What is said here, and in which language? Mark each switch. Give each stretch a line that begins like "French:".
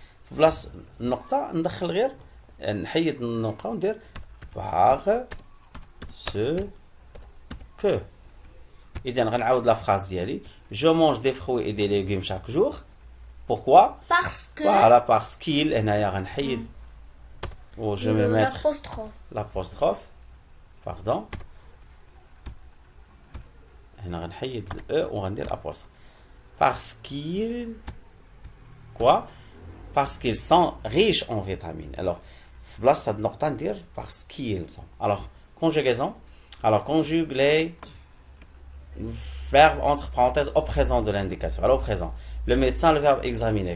Arabic: Place النقطة ندخل غير نحيد النقطة وندير
French: par ce que.
Arabic: إذا غنعاود
French: la phrase
Arabic: ديالي.
French: Je mange des fruits et des légumes chaque jour. Pourquoi? Parce que. Voilà, parce qu'il.
Arabic: هنايا غنحيد.
French: Oh, je vais mettre l'apostrophe. Pardon.
Arabic: هنا غنحيد ال E وغندير l'apostrophe.
French: Parce qu'il. Quoi? Parce qu'ils sont riches en vitamines. Alors, place cette note à dire parce qu'ils sont. Alors, conjugaison. Alors, conjugue les verbes entre parenthèses au présent de l'indication. Alors, au présent. Le médecin, le verbe examiner.